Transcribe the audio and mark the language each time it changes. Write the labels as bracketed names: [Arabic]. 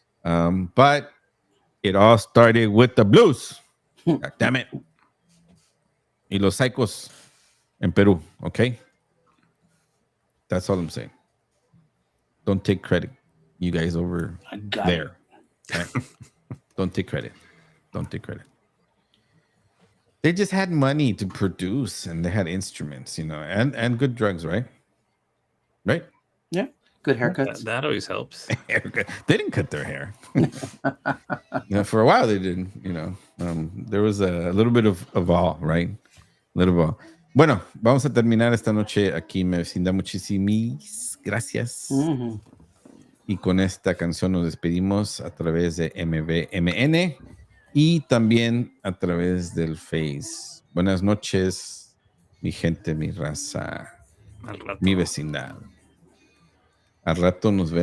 [English] But it all started with the blues. God damn it. [Spanish] Y los psychos en Perú, okay? [English] That's all I'm saying. Don't take credit, you guys over there. Okay? Don't take credit. They just had money to produce, and they had instruments, and good drugs, right? Right? Yeah. Good haircuts. That always helps. They didn't cut their hair. For a while they didn't, there was a little bit of all, right? A little bit of all. [Spanish] Bueno, vamos a terminar esta noche aquí, me vecindad. Muchísimas gracias. Mm-hmm. Y con esta canción nos despedimos a través de MBMN y también a través del Face. Buenas noches, mi gente, mi raza, mi vecindad. Al rato nos vemos.